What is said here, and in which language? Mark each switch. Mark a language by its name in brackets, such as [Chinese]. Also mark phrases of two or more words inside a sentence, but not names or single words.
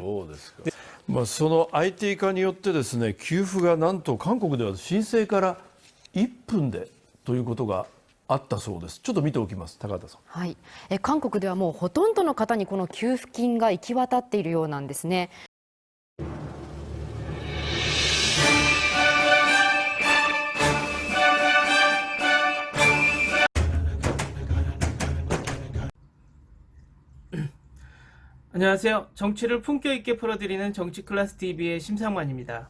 [Japanese] そうですか。その IT 化によってですね、給付がなんと韓国では申請から1分でということがあったそうです。ちょっと見ておきます。高畑さん。はい、韓国ではもうほとんどの方にこの給付金が行き渡っているようなんですね。 [Korean] 안녕하세요. 정치를 품격 있게 풀어드리는 정치클래스TV의 심상만입니다.